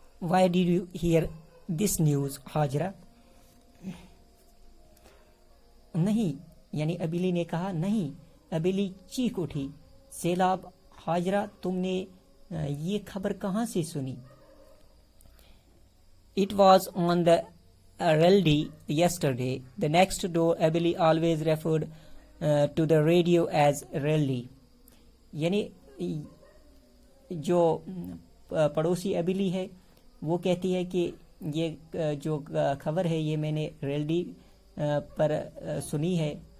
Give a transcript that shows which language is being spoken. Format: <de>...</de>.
<en>Why did you hear this news, Hajra?</en> <ur>نہیں، یعنی ابیلی نے کہا نہیں. ابیلی چیخ اٹھی، سیلاب. ہاجرہ تم نے یہ خبر کہاں سے سنی؟</ur> <en>It was on the Reldi yesterday. The next door Abili always referred to the radio as Reldi.</en> <ur>یعنی جو پڑوسی ابیلی ہے وہ کہتی ہے کہ یہ جو خبر ہے یہ میں نے ریلڈی پر سنی ہے.</ur>